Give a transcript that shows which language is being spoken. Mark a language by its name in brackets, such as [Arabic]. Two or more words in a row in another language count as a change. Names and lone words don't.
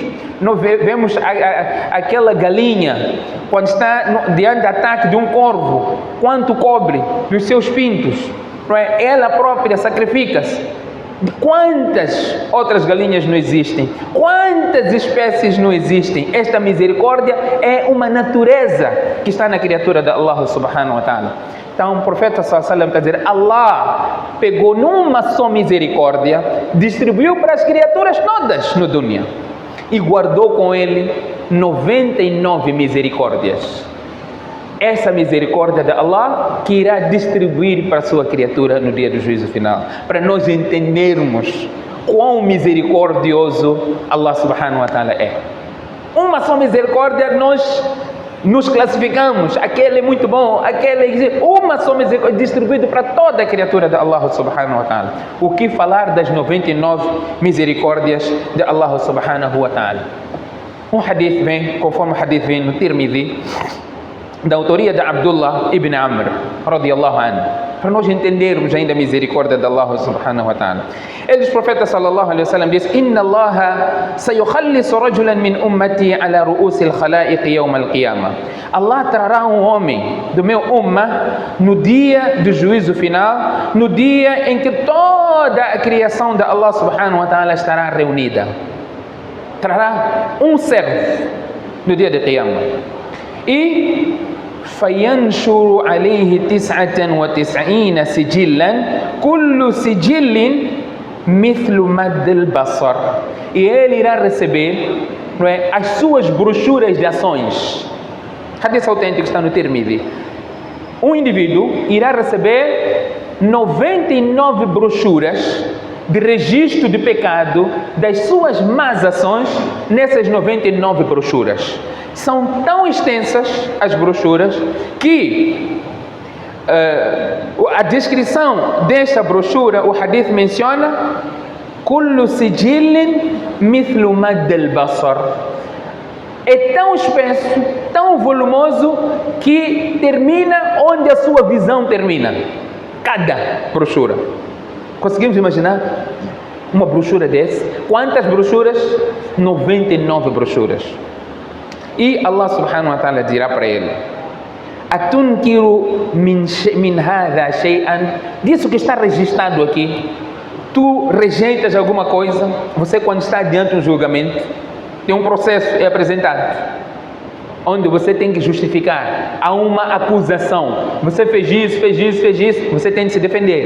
[Portuguese] Nós vemos aquela galinha quando está diante do ataque de um corvo, quanto cobre dos seus pintos, não é? Ela própria sacrifica-se. Quantas outras galinhas não existem? Quantas espécies não existem? Esta misericórdia é uma natureza que está na criatura de Allah [Arabic] سبحانه وتعالى. [Portuguese] Então o profeta [Arabic] صلى الله عليه وسلم [Portuguese] está a dizer, Allah pegou numa só misericórdia, distribuiu para as criaturas todas no dunya e guardou com ele 99 misericórdias. Essa misericórdia de Allah que irá distribuir para a sua criatura no dia do juízo final, para nós entendermos quão misericordioso Allah [Arabic] سبحانه وتعالى [Portuguese] é. Uma só misericórdia nós nos classificamos, aquele é muito bom, aquele é uma só misericórdia distribuída para toda a criatura de Allah [Arabic] سبحانه وتعالى. [Portuguese] O que falar das 99 misericórdias de Allah [Arabic] سبحانه وتعالى? [Portuguese] Um hadith vem, conforme o hadith vem no Tirmidhi, da autoria de Abdullah ibn Amr, [Arabic] رضي الله عنه, [Portuguese] para nós entendermos ainda a misericórdia de Allah [Arabic] سبحانه وتعالى. [Portuguese] Eles, o profeta [Arabic] صلى الله عليه وسلم diz: إن الله سيخلص رجلا من أمتي على رؤوس الخلائق يوم القيامة. [Portuguese] Allah trará um homem do meu ummah no dia do juízo final, no dia em que toda a criação de Allah [Arabic] سبحانه وتعالى [Portuguese] estará reunida. Trará um servo no dia de Qiyamah. [Arabic] E فينشر عليه 99 سجلا كل سجل مثل مد البصر. [Portuguese] E ele irá receber, não é, as suas brochuras de ações. Hadith autêntico está no Tirmidhi. Um indivíduo irá receber 99 brochuras de registro de pecado das suas más ações nessas 99 brochuras. São tão extensas as brochuras que a descrição desta brochura, o hadith menciona [Arabic] كل سجل مثل مد البصر. [Portuguese] É tão espesso, tão volumoso que termina onde a sua visão termina. Cada brochura. Conseguimos imaginar uma brochura dessa? Quantas brochuras? 99 brochuras. E Allah [Arabic] سبحانه وتعالى [Portuguese] dirá para ele: [Arabic] أتنكر من هذا شيئا. [Portuguese] Disso que está registrado aqui, tu rejeitas alguma coisa? Você, quando está diante de um julgamento, tem um processo é apresentado, onde você tem que justificar. Há uma acusação. Você fez isso, fez isso, fez isso. Você tem de se defender.